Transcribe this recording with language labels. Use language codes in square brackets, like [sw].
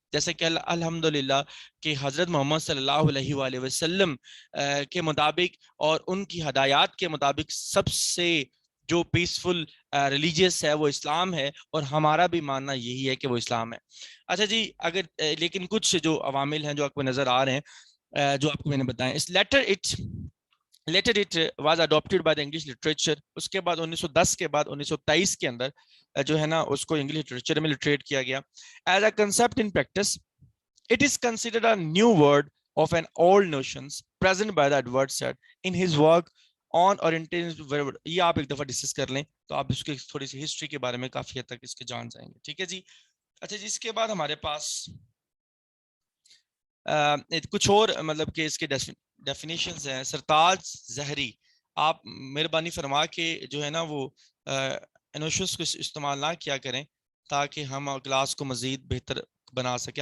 [ur] جیسے کہ الحمدللہ کہ حضرت محمد صلی اللہ علیہ وآلہ وسلم کے مطابق اور ان کی ہدایات کے مطابق سب سے جو پیسفل ریلیجیس ہے وہ اسلام ہے, اور ہمارا بھی ماننا یہی ہے کہ وہ اسلام ہے. اچھا جی, اگر لیکن کچھ جو عوامل ہیں جو آپ کو نظر آ رہے ہیں جو آپ کو میں نے بتائیں, اس later it was adopted by the English literature. اس کے بعد 1910 کے بعد 1923 کے اندر جو ہے نا اس کو انگلش لٹریچر میں لٹریٹ کیا گیا. [en] As a concept in practice, it is considered a new word of an old notions present by the Edward Said in his work on orientation. [ur] یہ آپ ایک دفعہ ڈسکس کر لیں تو آپ اس کی تھوڑی سی ہسٹری کے بارے میں کافی حد تک اس کے جان جائیں گے. ٹھیک ہے جی. اچھا جی, اس کے بعد ہمارے پاس کچھ اور مطلب کہ اس کے ڈیفینیشنز ہیں. سرتاج زہری, آپ مہربانی فرما کے جو ہے نا وہ انوشنز کو استعمال نہ کیا کریں تاکہ ہم کلاس کو مزید بہتر بنا سکیں.